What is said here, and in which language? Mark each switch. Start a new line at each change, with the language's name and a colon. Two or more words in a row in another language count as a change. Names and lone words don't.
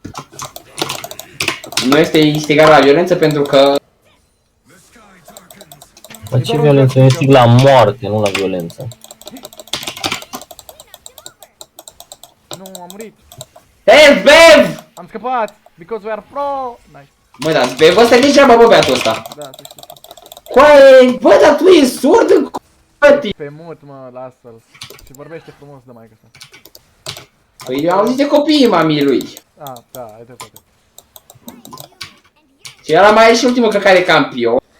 Romanian: Nu este instigare la violență pentru că... Mă, ce violență? Eu instig la moarte, nu la violență. Nu, am murit. Hei, Bev! Am scăpat!
English: Because we are pro! Nice.
Romanian: Mă, dar Bev ăsta nici treaba, bă, băiatul ăsta. Da, să știi. Coaie, bă, dar tu ești surd în c***tii. Pe mut, mă, lasă-l. Și vorbește frumos de maică sa. Păi eu am auzit de copiii mamii lui. Ah, da, ai dreptate. Și ăla mai e și ultimul căcare de campion.